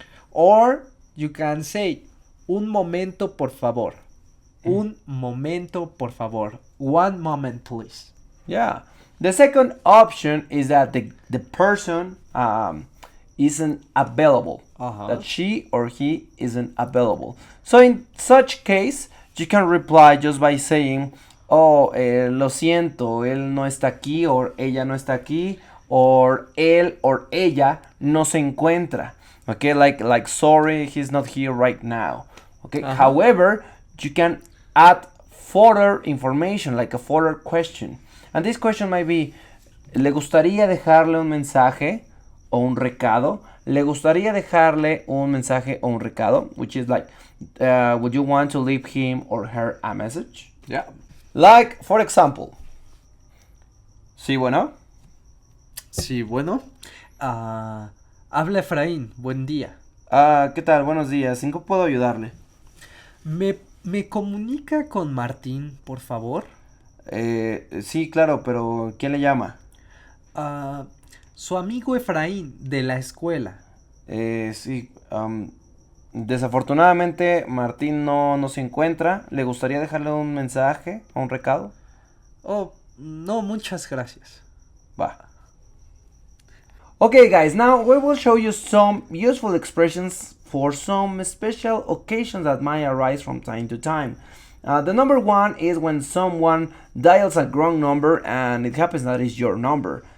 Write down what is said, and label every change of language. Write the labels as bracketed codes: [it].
[en] Or you can say, [es] un momento por favor. Un momento por favor. [en] One moment, please. Yeah. The second option is that the person isn't available. That she or he isn't available. So in such case, you can reply just by saying, oh, [es] lo siento, él no está aquí, or ella no está aquí, or él or ella no se encuentra. [en] Okay, like sorry, he's not here right now. Okay. However, you can add further information, like a further question. And this question might be, [es] ¿le gustaría dejarle un mensaje o un recado? ¿Le gustaría dejarle un mensaje o un recado? [en] Which is like, would you want to leave him or her a message? Yeah. Like, for example, [es] sí, bueno. Sí, bueno. Habla Efraín, buen día. ¿Qué tal? Buenos días. ¿En qué puedo ayudarle? ¿Me comunica con Martín, por favor? Sí, claro, pero ¿quién le llama? Su amigo Efraín, de la escuela. Sí, desafortunadamente Martín no se encuentra. ¿Le gustaría dejarle un mensaje o un recado? Oh, no, muchas gracias. Va. [en] Okay, guys, now we will show you some useful expressions for some special occasions that might arise from time to time. The number one is when someone dials a wrong number and it happens that it's your number.